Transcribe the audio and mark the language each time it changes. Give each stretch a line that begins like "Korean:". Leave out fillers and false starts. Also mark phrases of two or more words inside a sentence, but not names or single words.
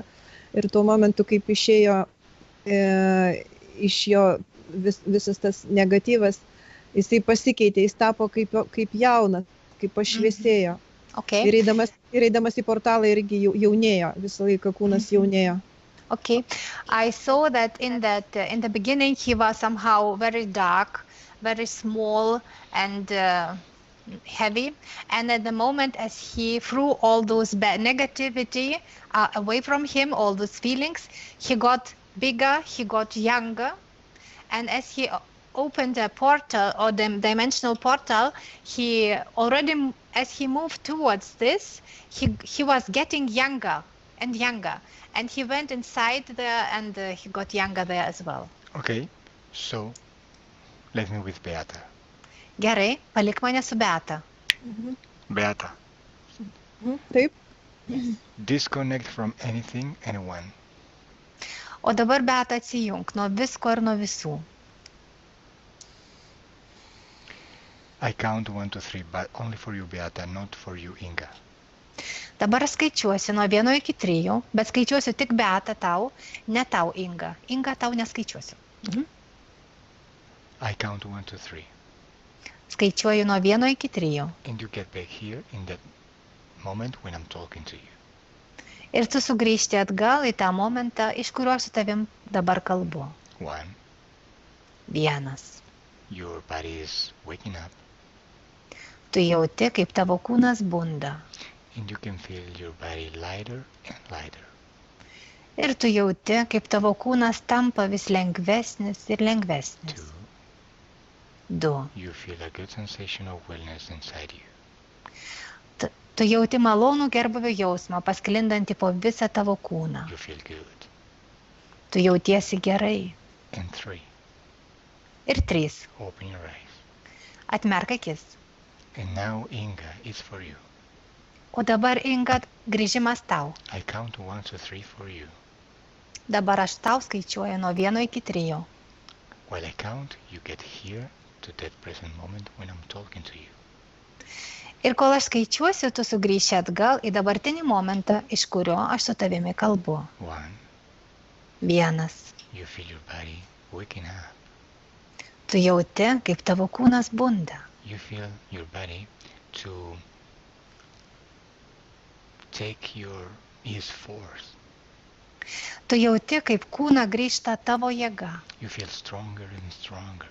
Lithuanian: Ir tuo momentu, kaip išėjo iš jo visas tas negatyvas, jisai pasikeitė, jis tapo kaip jaunas, kaip pašviesėjo.
English: Okay.
Lithuanian: Ir eidamas į portalą irgi jaunėjo, visą laiką kūnas jaunėjo.
English: Okay. I saw that in the beginning he was somehow very dark, very small and heavy, and at the moment as he threw all those bad negativity away from him, all those feelings, he got bigger, he got younger, and as he opened a portal or the dimensional portal, he already, as he moved towards this, he was getting younger and younger, and he went inside there and he got younger there as well. Okay, so let me with Beata.
Lithuanian: Gerai, palik mane su Beata. Beata. Taip.
English: Disconnect from anything, anyone.
Lithuanian: O dabar Beata atsijunk nuo visko ir nuo visų.
English: I count 1, 2, 3, but only for you, Beata, not for you, Inga.
Lithuanian: Dabar skaičiuosi nuo 1 iki 3, bet skaičiuosiu tik Beata tau, ne tau, Inga. Inga tau neskaičiuosiu.
English: I count 1, 2, 3.
Lithuanian: Skaičiuoju nuo 1 iki 3.
English: And you get back here in that moment when I'm talking to you.
Lithuanian: Ir tu sugrįžti atgal į tą momentą, iš kurio su tavim dabar kalbu.
English: 1.
Lithuanian: 1.
English: Your body is waking up.
Lithuanian: Tu jauti, kaip tavo kūnas bunda.
English: And you can feel your body lighter and lighter.
Lithuanian: Ir tu jauti, kaip tavo kūnas tampa vis lengvesnis ir lengvesnis.
English: 2. You feel a good sensation of wellness inside you.
Lithuanian: Tu jauti malonų gerbūvio jausmą, pasklindantį po visą tavo kūną.
English: You feel good.
Lithuanian: Tu jautiesi gerai.
English: And 3.
Lithuanian: Ir 3.
English: Open your eyes.
Lithuanian: Atmerk akis.
English: And now, Inga, it's for you.
Lithuanian: O dabar, Inga, grįžimas tau.
English: I count 1, 2, 3 for you.
Lithuanian: Dabar aš tau skaičiuoju nuo 1 iki 3.
English: While I count, you get here to that present moment when I'm talking to you.
Lithuanian: Ir kol aš skaičiuosiu, tu sugrįši atgal į dabartinį momentą, iš kurio aš su tavimi kalbu.
English: 1.
Lithuanian: 1.
English: You feel your body waking up.
Lithuanian: Tu jauti, kaip tavo kūnas bunda.
English: You feel your body to take your its force.
Lithuanian: Tu jauti, kaip kūną grįžta tavo jėga.
English: You feel stronger and stronger.